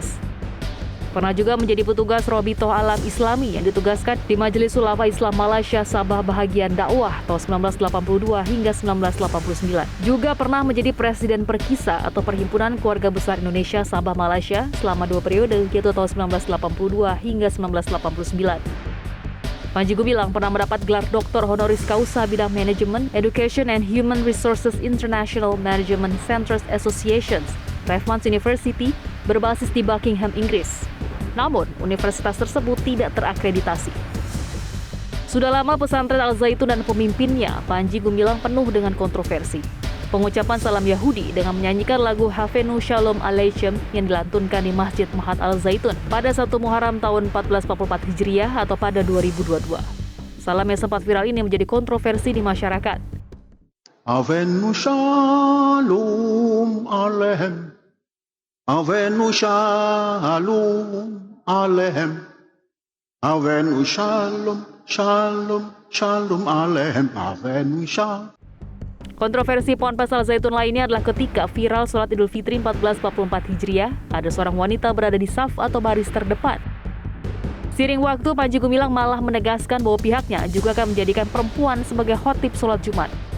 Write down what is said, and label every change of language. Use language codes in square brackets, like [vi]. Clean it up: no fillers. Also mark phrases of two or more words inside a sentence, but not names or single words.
[id] Pernah juga menjadi petugas Robitoh Alam Islami yang ditugaskan di Majelis Ulama Islam Malaysia Sabah Bahagian Dakwah tahun 1982 hingga 1989. Juga pernah menjadi Presiden Perkisa atau Perhimpunan Keluarga Besar Indonesia Sabah Malaysia selama 2 periode yaitu tahun 1982 hingga 1989. Panji Gumilang pernah mendapat gelar Doktor Honoris Causa bidang Manajemen, Education and Human Resources International Management Centers Associations, Raffles University, berbasis di Buckingham, Inggris. Namun, universitas tersebut tidak terakreditasi. Sudah lama pesantren Al Zaitun dan pemimpinnya, Panji Gumilang penuh dengan kontroversi. Pengucapan salam Yahudi dengan menyanyikan lagu Havenu Shalom Aleichem yang dilantunkan di Masjid Mahat Al Zaitun pada 1 Muharram tahun 1444 Hijriah atau pada 2022. Salam yang sempat viral ini menjadi kontroversi di masyarakat. [he] הבאנו שלום עליכם, הבאנו שלום עליכם, הבאנו שלום, שלום, שלום עליכם, הבאנו שלום. [id] Kontroversi Ponpes Al Zaitun lainnya adalah ketika viral sholat Idul Fitri 1444 Hijriah, ada seorang wanita berada di saf atau baris terdepan. Seiring waktu, Panji Gumilang malah menegaskan bahwa pihaknya juga akan menjadikan perempuan sebagai khotib sholat Jumat.